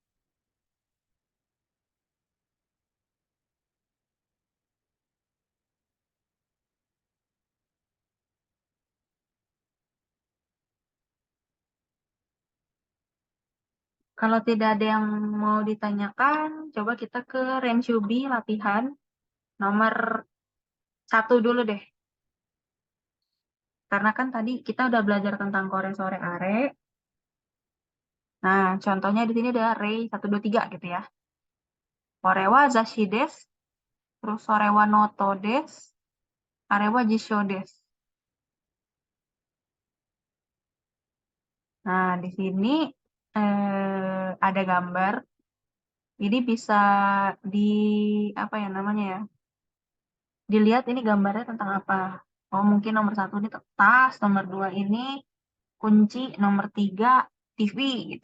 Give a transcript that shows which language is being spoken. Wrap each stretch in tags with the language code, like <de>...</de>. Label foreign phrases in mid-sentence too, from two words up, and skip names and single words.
<id>Kalau tidak ada yang mau ditanyakan, coba kita ke Renshu B latihan nomor 1 dulu deh. Karena kan tadi kita udah belajar tentang</id> <ja>これ それ あれ.</ja> <id>Nah, contohnya di sini ada rei 1, 2, 3 gitu ya.</id> <ja>これは雑誌です, terus それはノートです、あれは辞書です.</ja> <id>Nah, di sini ada gambar. Jadi bisa di apa ya namanya ya? Dilihat ini gambarnya tentang apa. Oh, mungkin nomor 1 ini tas, nomor 2 ini kunci, nomor 3 TV gitu.</id>